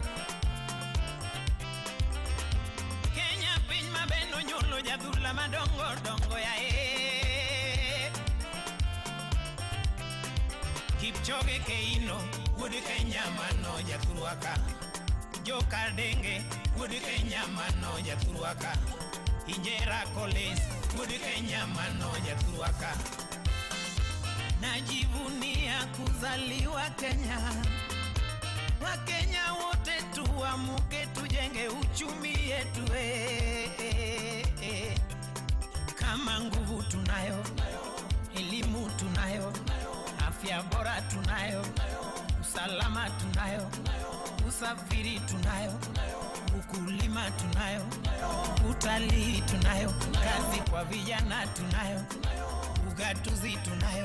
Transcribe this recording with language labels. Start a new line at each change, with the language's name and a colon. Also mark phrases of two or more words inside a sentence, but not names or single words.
Luo (Kenya and Tanzania): Kenya piny mabeno nyulo jadhula madongo dongo yae. Kipchoge Keino wuod Kenya mano jathurwaka. Joka Denge wuod Kenya mano jathurwaka. Injera Collins wuod Kenya mano jathurwaka.
Swahili: Najivunia kuzaliwa Kenya. Wakenya wote tuamuke tujenge uchumi yetu Kama nguvu tunayo, elimu tunayo, afya bora tunayo, usalama tunayo, usafiri tunayo, ukulima tunayo, utalii tunayo, kazi kwa vijana tunayo, ugatuzi tunayo.